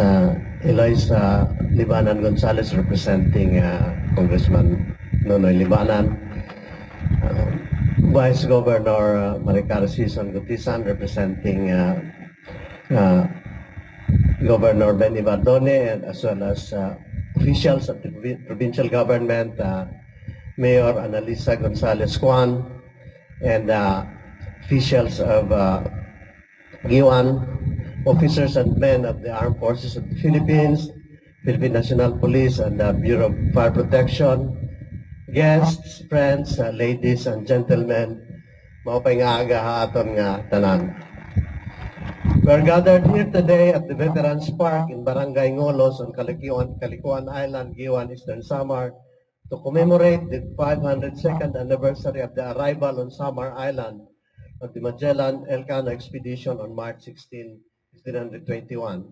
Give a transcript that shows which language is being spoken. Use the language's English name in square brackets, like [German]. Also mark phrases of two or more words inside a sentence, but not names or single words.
[English] Eliza Libanan Gonzalez representing Congressman Nonoy Libanan, Vice Governor Maricar Sison Gutisan representing Governor Benny Bardone, and as well as officials of the provincial government, Mayor Analisa Gonzalez Juan, and officials of Guiuan, officers and men of the Armed Forces of the Philippines, Philippine National Police, and the Bureau of Fire Protection, guests, friends, ladies and gentlemen, [Waray] maupay nga aga ha aton nga tanan. [English] We are gathered here today at the Veterans Park in Barangay Ngolos on Calikuan Island, Guiuan, Eastern Samar, to commemorate the 502nd anniversary of the arrival on Samar Island of the Magellan Elcano expedition on March 16, 1921.